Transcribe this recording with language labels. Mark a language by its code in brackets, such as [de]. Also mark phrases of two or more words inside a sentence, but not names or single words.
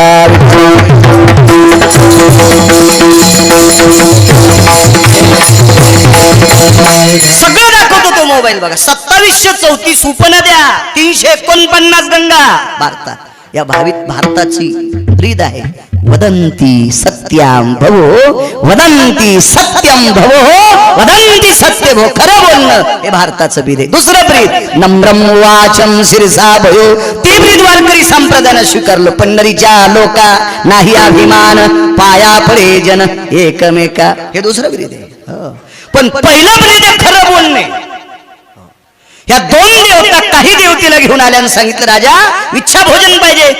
[mr] सगळं दाखवतो तो मोबाईल बघा. 2734 उपनद्या, 349 गंगा भारतात. या भारताची ब्रीद आहे. [sa] वदंती सत्याम भवो, वदंती सत्यम भवो, वदंती सत्य भो. [mr] खरं बोलणं हे भारताचं ब्रीद आहे. दुसरं ब्रीद [sa] नम्रम वाचम शिरसा भयो. [mr] ती ब्रीद वारकरी संप्रदायानं स्वीकारलं. पंढरीच्या लोका नाही अभिमान, पाया पडे जन एकमेका. हे दुसरं ब्रीद आहे. पण पहिलं ब्रीद आहे खरं बोलणे. ह्या 2 देवता काही देवतेला घेऊन आल्यानं सांगितलं, राजा इच्छा भोजन पाहिजे.